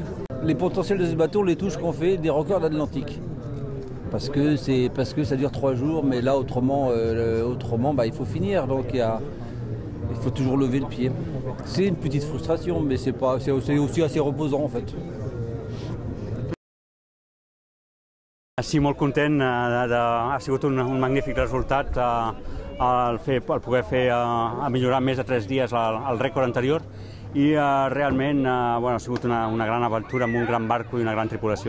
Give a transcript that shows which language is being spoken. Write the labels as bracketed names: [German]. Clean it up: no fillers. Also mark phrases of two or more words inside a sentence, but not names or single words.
[French] Les potentiels de ce bateau, les touches qu'on fait, des records d'Atlantique. Parce que ça dure 3 jours, mais là autrement il faut finir, donc il faut toujours lever le pied. C'est une petite frustration, mais c'est aussi assez reposant en fait. [Catalan] Sí, molt content, ha sigut un magnífic resultat el poder millorar més de 3 dies el rècord anterior i realment bueno, ha sigut una gran aventura amb un gran barco i una gran tripulació.